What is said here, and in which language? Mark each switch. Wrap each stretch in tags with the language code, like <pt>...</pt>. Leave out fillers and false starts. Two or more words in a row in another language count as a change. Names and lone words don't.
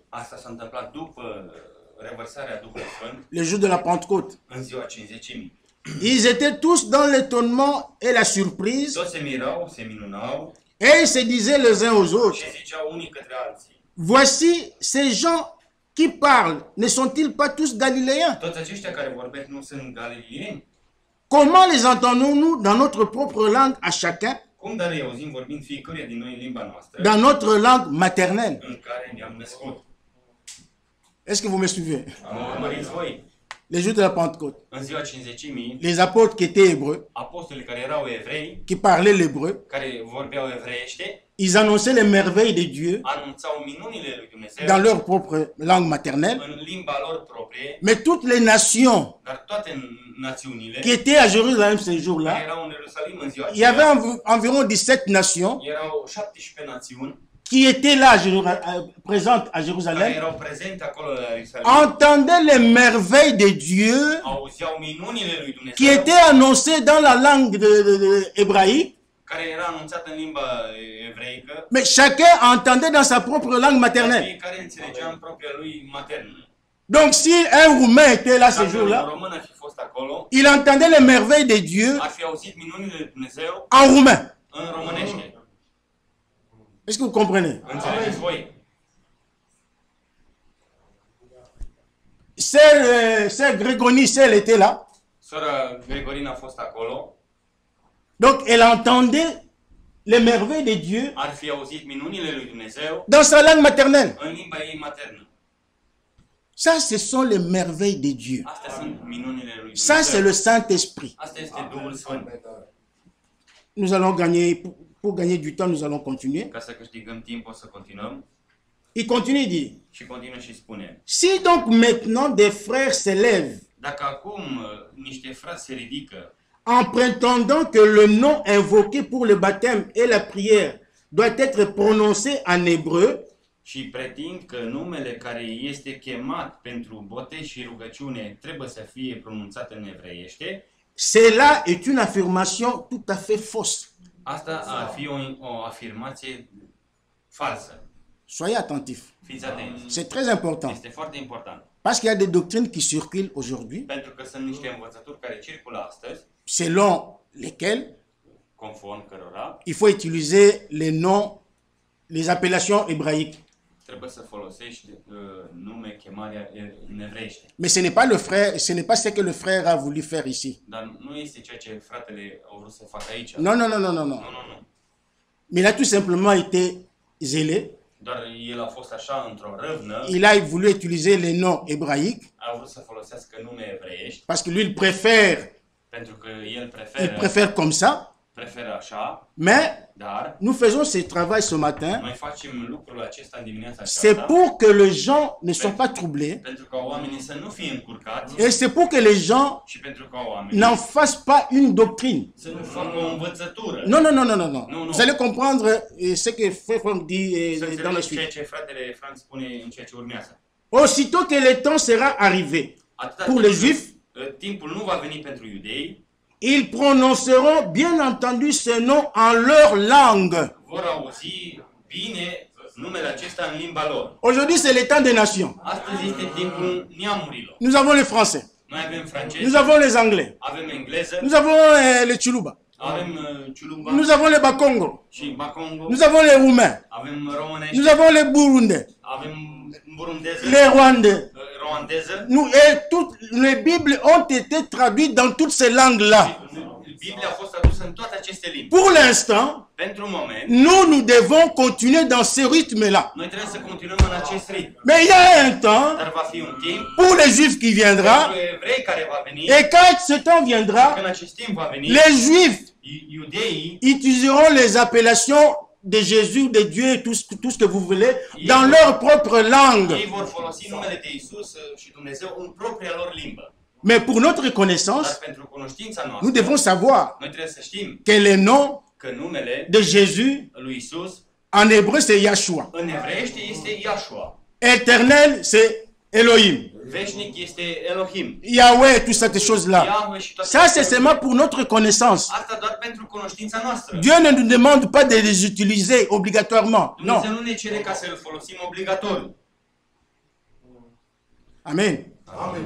<ro>Asta s-a întâmplat după revărsarea Duhului Sfânt,</ro> <fr>le jour de la Pentecôte.</fr> <ro>în ziua Cincizecimii.</ro> <fr>Ils étaient tous dans l'étonnement et la surprise,</fr> <ro>Toți se mirau, se minunau</ro> <fr>et ils se disaient les uns aux autres,</fr> <ro>și ziceau unii către alții:</ro> <fr>voici ces gens qui parlent, ne sont-ils pas tous galiléens?</fr> <ro>toți aceștia care vorbesc nu sunt galilieni?</ro> <fr>Comment les entendons-nous dans notre propre langue à chacun,</fr> <ro>Cum dar îi auzim vorbind fiecăruia din noi în limba noastră,</ro> <fr>dans notre langue maternelle?</fr> <ro>în care ne-am născut?</ro> <fr>Est-ce que vous me suivez?</fr> <ro>Am urmărit voi.</ro> <fr>Les jours de la Pentecôte,</fr> <ro>În ziua Cincizecimii,</ro> <fr>les apôtres qui étaient hébreux,</fr> <ro>apostolii care erau evrei,</ro> <fr>qui parlaient l'hébreu,</fr> <ro>care vorbeau evreiește,</ro> <fr>ils annonçaient les merveilles de Dieu</fr> <ro>anunțau minunile lui Dumnezeu</ro> <fr>dans leur propre langue maternelle,</fr> <ro>în limba lor proprie,</ro> <fr>mais toutes les nations</fr> <ro>dar toate națiunile</ro> <fr>qui étaient à Jérusalem ce</fr> <ro>care</ro> <fr>jour-là,</fr> <ro>erau în Ierusalim în ziua</ro> <fr>il y avait</fr> <ro>aceea,</ro> <fr>environ 17 nations</fr> <ro>erau 17 națiuni</ro> <fr>qui étaient là, présentes à</fr> <ro>care</ro> <fr>Jérusalem,</fr> <ro>erau prezente acolo la Ierusalim,</ro> <fr>entendaient les merveilles de Dieu</fr> <ro>auzeau minunile lui</ro> <fr>qui</fr> <ro>Dumnezeu,</ro> <fr>étaient annoncées dans la langue hébraïque,</fr> <ro>care era anunțată în limba evreică,</ro> <fr>mais chacun entendait dans sa propre langue maternelle.</fr> <ro>fiecare înțelegea în propria lui maternă.</ro> <fr>Donc si un Roumain était là ce</fr> <ro>Dacă un</ro> <fr>jour-là,</fr> <ro>român ar fi fost acolo,</ro> <fr>il entendait les merveilles de Dieu</fr> <ro>ar fi auzit minunile lui Dumnezeu</ro> <fr>en roumain.</fr> <ro>în românește.</ro> <fr>Est-ce que vous comprenez?</fr> <ro>Înțelegeți voi?</ro> <fr>Sœur Grégonie, elle était là.</fr> <ro>Sora Gregorina a fost acolo,</ro> <fr>Donc, elle entendait les merveilles de Dieu</fr> <ro>ar fi auzit minunile lui Dumnezeu</ro> <fr>dans sa langue maternelle.</fr> <ro>în limba ei maternă.</ro> <fr>Ça, ce sont les merveilles de Dieu.</fr> <ro>Astea sunt minunile lui</ro> <fr>Ça, c'est</fr> <ro>Dumnezeu.</ro> <fr>le Saint-Esprit.</fr> <ro>Asta este Duhul Sfânt.</ro> <fr>Nous allons gagner, pour gagner du temps, nous allons continuer.</fr> <ro>Ca să câștigăm timp, o să continuăm.</ro> <fr>Il continue, il dit,</fr> <ro>Și continuă și spune.</ro> <fr>si donc maintenant des frères s'élèvent</fr> <ro>Dacă acum niște frați se ridică</ro> <fr>en prétendant que le nom invoqué pour le baptême et la prière doit être prononcé en hébreu,</fr> <ro>și pretind că numele care este chemat pentru botez și rugăciune trebuie să fie pronunțat în evreiește,</ro> <fr>cela est une affirmation tout à fait fausse.</fr> <ro>asta ar fi o afirmație falsă.</ro> <fr>Soyez attentifs.</fr> <ro>Fiți atenți.</ro> <fr>C'est très important.</fr> <ro>Este foarte important.</ro> <fr>Parce qu'il y a des doctrines qui circulent aujourd'hui,</fr> <ro>Pentru că sunt niște învățături care circulă astăzi,</ro> <fr>selon lesquelles</fr> <ro>conform cărora</ro> <fr>il faut utiliser les noms, les appellations hébraïques.</fr> <ro>trebuie să folosești nume, chemarea în evreiește.</ro> <fr>Mais ce n'est pas le frère, ce n'est pas ce que le frère a voulu faire ici.</fr> <ro>Dar nu este ceea ce fratele au vrut să facă aici.</ro> <fr>Non, non, non, non, non, non.</fr> <ro>Nu.</ro> <fr>Mais il a tout simplement été zélé.</fr> <ro>Doar el a fost așa într-o râvnă,</ro> <fr>Il a voulu utiliser les noms hébraïques</fr> <ro>a vrut să folosească nume evreiești,</ro> <fr>parce que lui, il préfère,</fr> <ro>pentru că el</ro> <fr>préfère comme ça.</fr> <ro>preferă așa,</ro> <fr>Mais</fr> <ro>dar</ro> <fr>nous faisons ce travail ce matin.</fr> <ro>noi facem lucrul acesta în dimineața</ro> <fr>C'est</fr> <ro>aceasta</ro> <fr>pour que les gens ne soient pas troublés</fr> <ro>pentru ca oamenii să nu fie încurcați</ro> <fr>et c'est pour que les gens</fr> <ro>și pentru ca oamenii</ro> <fr>n'en fassent pas une doctrine.</fr> <ro>să nu facă o învățătură.</ro> <fr>Non, non, non, non, non, non. Non, non. Vous allez comprendre ce que Frère Franck dit</fr> <ro>Să</ro> <fr>dans la</fr> <ro>înțelegeți ceea</ro> <fr>suite.</fr> <ro>ce fratele Frank spune în ceea ce urmează.</ro> <fr>Aussitôt que le temps sera arrivé</fr> <ro>Atâta</ro> <fr>pour</fr> <ro>timp</ro> <fr>les Juifs,</fr> <ro>timpul nu va veni pentru iudei,</ro> <fr>ils prononceront bien entendu ce nom en leur langue.</fr> <ro>vor auzi bine numele acesta în limba lor.</ro> <fr>Aujourd'hui, c'est le temps des nations.</fr> <ro>Astăzi este timpul neamurilor.</ro> <fr>Nous avons les Français,</fr> <ro>Noi avem</ro> <fr>nous</fr> <ro>francezi,</ro> <fr>avons les Anglais,</fr> <ro>avem engleză,</ro> <fr>nous avons les Chuluba,</fr> <ro>avem ciulumba</ro> <fr>nous avons les Bakongo,</fr> <ro>și bakongo,</ro> <fr>nous avons les Roumains,</fr> <ro>avem românești,</ro> <fr>nous avons les Burundais,</fr> <ro>avem burundeză,</ro> <fr>les Rwandais.</fr> <ro>rwandeză.</ro> <fr>Nous, et toutes les Bibles ont été traduites dans toutes ces langues-là.</fr> <ro>Biblia a fost tradusă în toate aceste limbi.</ro> <fr>Pour l'instant,</fr> <ro>Pentru moment,</ro> <fr>nous devons continuer dans ce rythme-là.</fr> <ro>noi trebuie să continuăm în acest ritm.</ro> <fr>Mais il y a un temps</fr> <ro>Dar va fi un timp</ro> <fr>pour les Juifs qui viendra,</fr> <ro>pentru evrei care va veni,</ro> <fr>et quand ce temps viendra,</fr> <ro>când acest timp va veni,</ro> <fr>les Juifs</fr> <ro>iudeii</ro> <fr>utiliseront les appellations de Jésus, de Dieu et tout ce que vous voulez dans leur propre langue.</fr> <ro>ei vor folosi numele de Isus și Dumnezeu în propria lor limbă.</ro> <fr>Mais pour notre connaissance,</fr> <ro>Dar pentru cunoștința</ro> <fr>nous</fr> <ro>noastră,</ro> <fr>devons savoir</fr> <ro>noi trebuie să știm</ro> <fr>que le nom</fr> <ro>că numele</ro> <fr>de Jésus</fr> <ro>lui Isus</ro> <fr>en hébreu c'est Yahshua.</fr> <ro>în evreiește este Yahshua.</ro> <fr>Éternel c'est Elohim.</fr> <ro>Veșnic este Elohim.</ro> <fr>Yahweh, toutes ces choses-là.</fr> <ro>Yahweh și toate</ro> <fr>Ça, c'est</fr> <ro>acestea.</ro> <fr>seulement pour notre connaissance.</fr> <ro>Asta doar pentru cunoștința noastră.</ro> <fr>Dieu ne nous demande pas de les utiliser obligatoirement.</fr> <ro>Dumnezeu</ro> <fr>Non.</fr> <ro>nu ne cere ca să îl folosim obligatoriu.</ro> <fr>Amen.</fr> <ro>Amen.</ro>